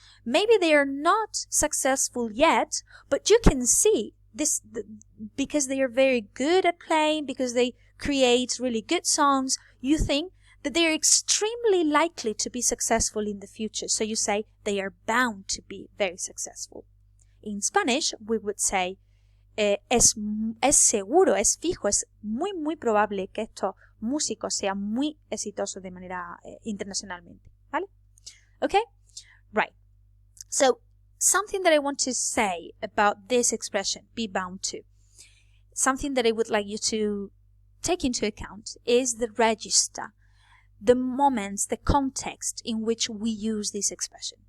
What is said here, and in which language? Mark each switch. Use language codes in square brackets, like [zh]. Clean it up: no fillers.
[en] Maybe they are not successful yet, but you can see this because they are very good at playing, because they create really good songs, you think that they are extremely likely to be successful in the future. So you say they are bound to be very successful. In Spanish, we would say [es] es seguro, es fijo, es muy, muy probable que estos músicos sean muy exitosos de manera internacionalmente. ¿Vale? [en] Okay? Right. So, something that I want to say about this expression, be bound to, something that I would like you to take into account is the register, the moments, the context in which we use this expression.